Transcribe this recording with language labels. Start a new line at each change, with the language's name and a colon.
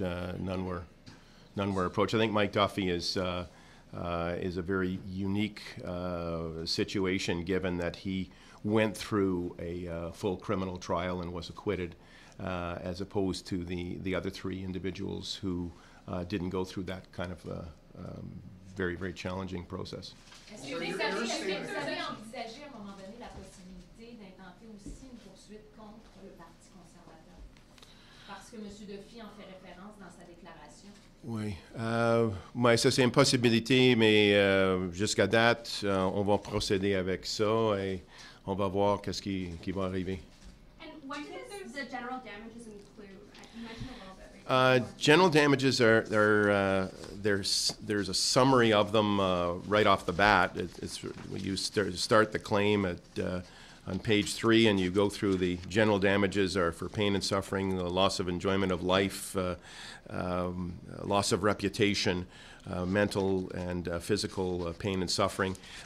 English: None were approached. I think Mike Duffy is a very unique situation, given that he went through a full criminal trial and was acquitted, as opposed to the other three individuals who didn't go through that kind of very, very challenging process.
French: Est-ce que vous avez envisagé à un moment donné la possibilité d'intenter aussi une poursuite contre le Parti conservateur? Parce que M. Duffy en fait référence dans sa déclaration. Oui, ouais, ça c'est une possibilité, mais jusqu'à date, on va procéder avec ça et on va voir qu'est-ce qui va arriver.
English: And what does the general damages include? You mentioned a little bit. Right? General damages there's a summary of them right off the bat. You start the claim on page 3, and you go through the general damages are for pain and suffering, the loss of enjoyment of life, loss of reputation, mental and physical pain and suffering.